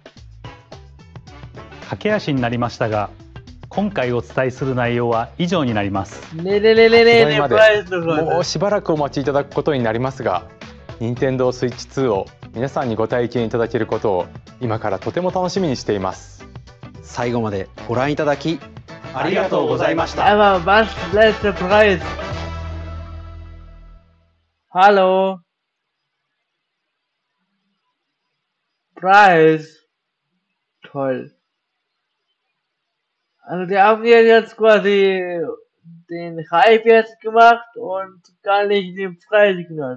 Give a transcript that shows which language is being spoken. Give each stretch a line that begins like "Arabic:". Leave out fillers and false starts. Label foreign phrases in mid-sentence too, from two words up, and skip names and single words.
Japanese: 駆け足になりましたが、今回お伝えする内容は以上になります。発売までもうしばらくお待ちいただくことになりますが、Nintendo Switch 2を皆さんにご体験いただけることを今からとても楽しみにしています。最後までご覧いただきありがとうございました。
German: Aber was bleibt der Preis? Hallo? Preis? Toll. Also die haben ja jetzt quasi den Hype jetzt gemacht und gar nicht den Preis genannt.